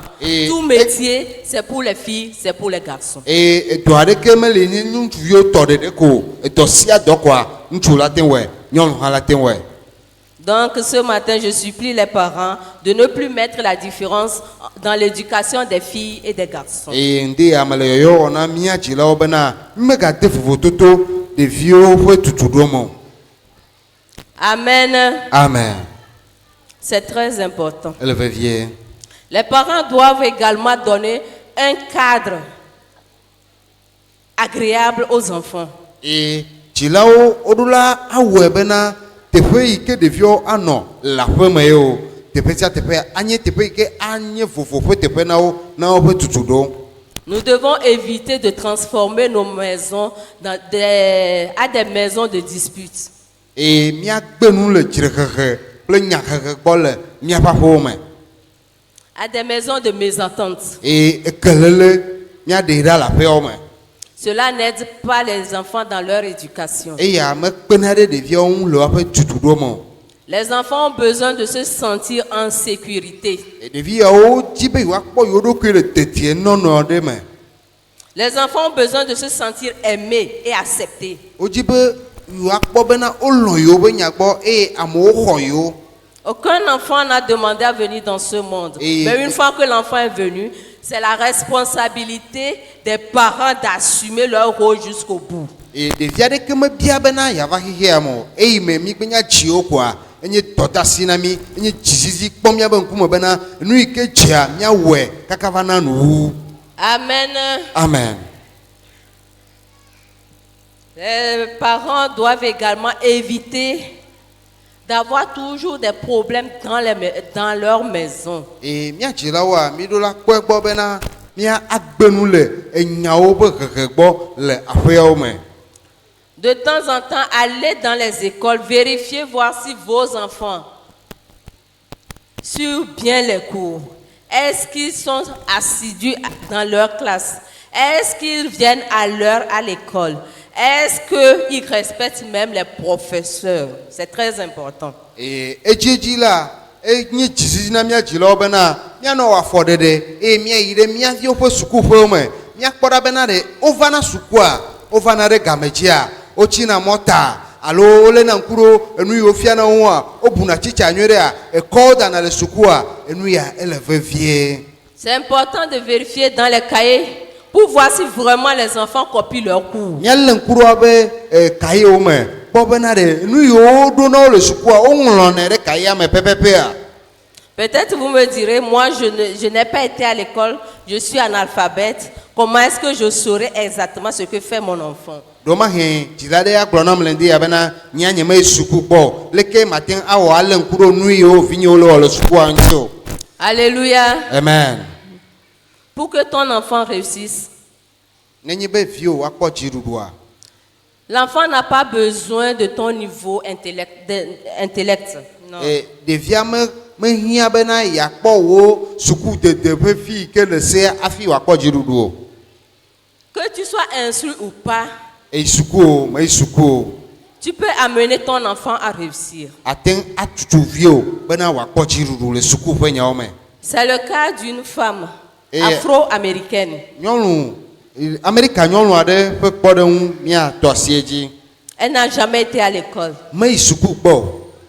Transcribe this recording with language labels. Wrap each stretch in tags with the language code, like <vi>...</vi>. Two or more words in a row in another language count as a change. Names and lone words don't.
<fr>Et- Tout métier, c'est pour les filles, c'est pour les garçons.</fr> <ee>Et edɔ aɖeke mele nye ŋutsuviwo tɔ ɖeɖe ko edɔ sia dɔ koa ŋutsu la te wɔe nyɔnu hã la te wɔe.</ee> <fr>Donc, ce matin, je supplie les parents de ne plus mettre la différence dans l'éducation des filles et des garçons.</fr> <ee>Eye ŋde ame le yɔyɔ wɔ na mía dzilawo bena megade vovototo ɖeviwo ƒe tutuɖo me o. Amen. Amen.</ee> <fr>C'est très important.</fr> <ee>Ele vevie.</ee> <fr>Les parents doivent également donner un cadre agréable aux enfants.</fr> <ee>Et dzilawo woɖo la awɔe bena teƒe yi ke ɖeviwo anɔ le aƒeme ye o teƒe sia teƒe anye teƒe yi ke anye vovo ƒe teƒe na woƒe tutuɖo.</ee> <fr>Nous devons éviter de transformer nos maisons à des maisons de disputes.</fr> <ee>Et míagbe nu le dzrexexe kple nyaxexe gbɔ le míaƒe aƒewo me.</ee> <fr>À des maisons de mésentente.</fr> <ee>Et ekelele míaɖe ɖa le aƒeawo me.</ee> <fr>Cela n'aide pas les enfants dans leur éducation.</fr> <ee>Eya mekpena ɖe ɖeviawo ŋu le woƒe tutuɖo me o.</ee> <fr>Les enfants ont besoin de se sentir en sécurité.</fr> <ee>Ɖevi yawo di be yewoakpɔ yewo ɖokui le dedienɔnɔ ɖe me.</ee> <fr>Les enfants ont besoin de se sentir aimés et acceptés.</fr> <ee>Wodi be yewoakpɔ bena wolɔ yewo be nya gbɔ eye amewo xɔ yewo.</ee> <fr>Aucun enfant n'a demandé à venir dans ce monde. Et- Mais une fois que l'enfant est venu, c'est la responsabilité des parents d'assumer leur rôle jusqu'au bout.</fr> <ee>Eye ɖevi aɖeke mebia bena yeava xexea me o. Eyi me mi gbe nya dziwo koa enye tɔtasi na mi enye dzizizi kpɔ míabe ŋkume bena nu yi ke dzea míawɔe kaka va na nuwu. Amen. Amen.</ee> <fr>Les parents doivent également éviter d'avoir toujours des problèmes dans leur maison.</fr> <ee>Eye mía dzilawoa mi ɖo la kpɔe gbɔ bena mía agbe nu le enyawo be hehe gbɔ le aƒeawo me.</ee> <fr>De temps en temps, allez dans les écoles, vérifiez voir si vos enfants suivent bien les cours. Est-ce qu'ils sont assidus dans leur classe? Est-ce qu'ils viennent à l'heure à l'école? Est-ce qu'ils respectent même les professeurs? C'est très important.</fr> <ee>Edzidzi la enye dzizizi na mía dzilawo bena míanɔ wɔ afɔɖeɖe eye míayi ɖe mía viwo ƒe sukuƒewo me míakpɔ ɖa bena ɖe wovana sukua wovana ɖe gamedzia wotsina mɔta alo wolena ŋku ɖo enu yiwo fiana woa wobuna tsitsa nyuie ɖea ekɔwo dana le sukua enu ya ele vevie.</ee> <fr>C'est important de vérifier dans les cahiers pour voir si vraiment les enfants copient leurs cours.</fr> <ee>Míalé ŋku ɖo be kayewo me kpɔ bena ɖe nu yiwo ɖo na wo le sukua woŋlɔnɛ ɖe kayea me pɛpɛpɛa.</ee> <fr>Peut-être vous me direz, moi je n'ai pas été à l'école, je suis analphabète. Comment est-ce que je saurais exactement ce que fait mon enfant?</fr> <ee>Domahe dzila ɖe agblɔ nam le ŋdi ya bena mía nye me suku kpɔ leke mate ŋu awɔ alé ŋku ɖo nu yiwo vinyewo le wɔ le sukua ŋuti o. Alléluia. Amen.</ee> <fr>Pour que ton enfant réussisse,</fr> <ee>Nenye be vio akpɔ dziɖuɖua.</ee> <fr>l'enfant n'a pas besoin de ton niveau intellect. Non.</fr> <ee>Ɖevia mehia bena yakpɔ wo sukudede ƒe fi ke le se afi wòakpɔ dziɖuɖu o.</ee> <fr>Que tu sois instruit ou pas,</fr> <ee>Eyi suku o, meyi suku o.</ee> <fr>tu peux amener ton enfant à réussir.</fr> <ee>Ate ŋu atutu vio bena wòakpɔ dziɖuɖu le suku ƒe nyawo me.</ee> <fr>C'est le cas d'une femme Et- afro-américaine.</fr> <ee>Nyɔnu Amerika nyɔnu aɖe ƒe kpɔɖeŋu míatɔ asie dzi.</ee> <fr>Elle n'a jamais été à l'école.</fr> <ee>Meyi suku kpɔ o.</ee>